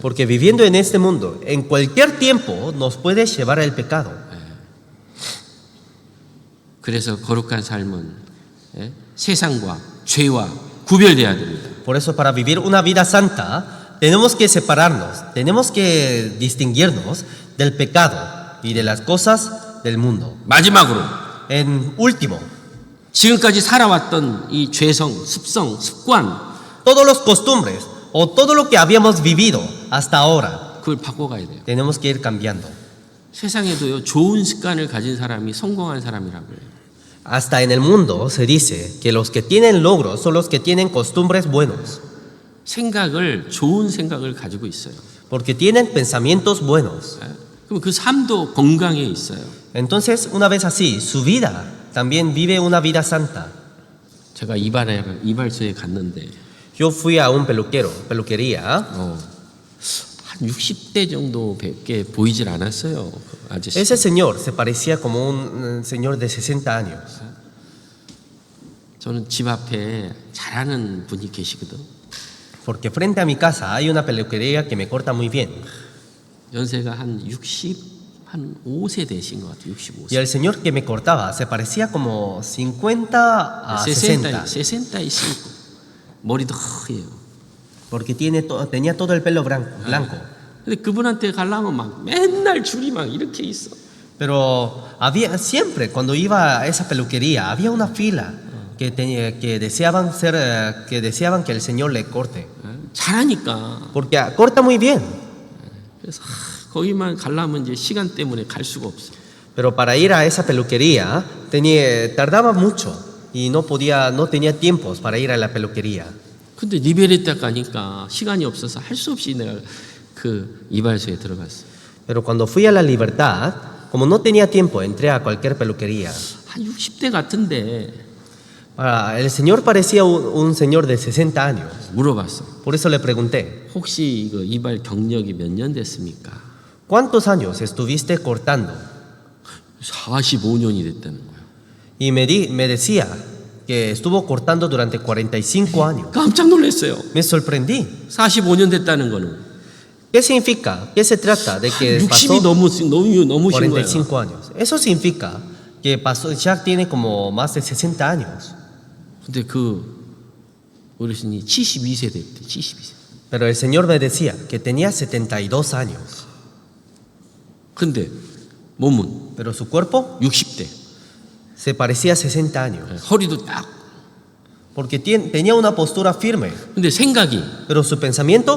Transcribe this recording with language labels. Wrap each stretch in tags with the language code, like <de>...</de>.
<es>Porque viviendo en este mundo, en cualquier tiempo nos puede llevar el pecado.</es> <ko>그래서 거룩한 삶은 세상과 죄와 구별돼야 됩니다.</ko> <es>Por eso, para vivir una vida santa, tenemos que separarnos, tenemos que distinguirnos del pecado y de las cosas del mundo.</es> <ko>마지막으로</ko> <es>En último,</es> <ko>지금까지 살아왔던 이 죄성, 습성, 습관</ko> <es>todos los costumbres o todo lo que habíamos vivido hasta ahora,</es> <ko>그걸 바꿔가야 돼요.</ko> <es>tenemos que ir cambiando.</es> <ko>세상에도요 좋은 습관을 가진 사람이 성공한 사람이라고 해요.</ko> <es>Hasta en el mundo se dice que los que tienen logros son los que tienen costumbres buenos,</es> <ko>좋은 생각을 가지고 있어요.</ko> <es>porque tienen pensamientos buenos.</es> <ko>그럼 그 삶도 건강에 있어요.</ko> <es>Entonces, una vez así, su vida también vive una vida santa.</es> <ko>제가 이발소에 갔는데</ko> <es>Yo fui a un peluquería.</es> <ko>한 60대 정도밖에 보이질 않았어요. 그 아저씨.</ko> <es>Ese señor se parecía como un señor de 60 años.</es> <ko>저는 집 앞에 잘하는 분이 계시거든.</ko> <es>Porque frente a mi casa hay una peluquería que me corta muy bien.</es> <ko>연세가 한 65세 되신 것 같아요. 65세.</ko> <es>Y el señor que me cortaba se parecía como 50 a 60.</es> <ko>65. 머리도 허예요.</ko> <es>Porque tenía todo el pelo blanco.</es> <ko>근데 그분한테 가려면 막 맨날 줄이 막 이렇게 있어.</ko> <es>Pero siempre cuando iba a esa peluquería había una fila que deseaban que el señor le corte.</es> <ko>잘하니까.</ko> <es>Porque corta muy bien.</es> <ko>그래서 거기만 가려면 이제 시간 때문에 갈 수가 없어.</ko> <es>Pero para ir a esa peluquería tardaba mucho y no tenía tiempos para ir a la peluquería.</es> <ko>근데 리베레타 가니까 시간이 없어서 할 수 없이 내가 그 이발소에 들어갔어.</ko> <es>Pero cuando fui a la Libertad, como no tenía tiempo, entré a cualquier peluquería.</es> <ko>한 60대 같은데</ko> <es>El señor parecía un señor de 60 años.</es> <ko>물어봤어.</ko> <es>Por eso le pregunté,</es> <ko>혹시 이거 이발 경력이 몇 년 됐습니까?</ko> <es>¿cuántos años estuviste cortando?</es> <ko>45년이 됐다는 거야.</ko> <es>Y me decía que estuvo cortando durante 45 años.</es> <ko>깜짝 놀랐어요.</ko> <es>Me sorprendí.</es> <ko>45년 됐다는 거는</ko> <es>¿Qué significa? ¿Qué se trata? De que</es> <ko>60이</ko> <es>pasó</es> <ko>넘으신 거예요.</ko> <es>45 años. Eso significa que pasó, ya tiene como más de 60 años.</es> <ko>근데 그 어르신이 72세 됐대. 72세.</ko> <es>Pero el Señor me decía que tenía 72 años.</es> <ko>근데 몸은</ko> <es>Pero su cuerpo</es> <ko>60대.</ko> <es>se parecía a 60 años.</es> <ko>허리도 딱.</ko> <es>Porque tenía una postura firme.</es> <ko>근데 생각이</ko> <es>Pero su pensamiento</es>